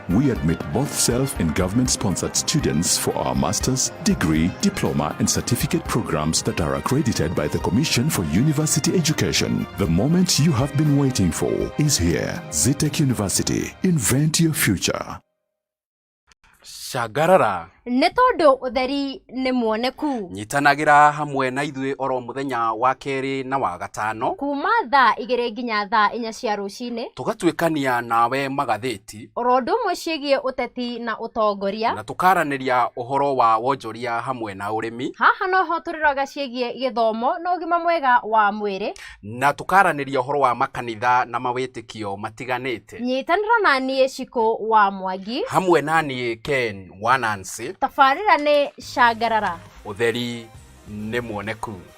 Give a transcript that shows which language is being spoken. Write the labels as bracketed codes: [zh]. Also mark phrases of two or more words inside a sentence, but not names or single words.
[en] We admit both self- and government-sponsored students for our master's, degree, diploma, and certificate programs that are accredited by the Commission for University Education. The moment you have been waiting for is here. Zetech University. Invent your future. [ki] Shagarara. nĩ tondũ ũtheri nĩ muoneku. Nyitanagira hamwe na ithuĩ oro mũthenya wa kerĩ na wa gatano kuma thaa 2 nginya thaa 4 cia rũcinĩ, tũgatuĩkania nawe magathĩti oro ũndũ ũmwe ciĩgiĩ ũteti na ũtongoria, na tũkaranĩria ũhoro wa wonjoria hamwe na ũrĩmi. Haha noho tũrĩroraga ciĩgiĩ gĩthomo na ũgima mwega wa mwĩrĩ, na tũkaranĩria ũhoro wa makanitha na mawĩtĩkio matiganĩte. Nyitanĩra na niĩ Cikũ wa Mwangi hamwe na niĩ Ken wa Nancy. Tabarĩra nĩ Cangarara, ũtheri nĩ muoneku.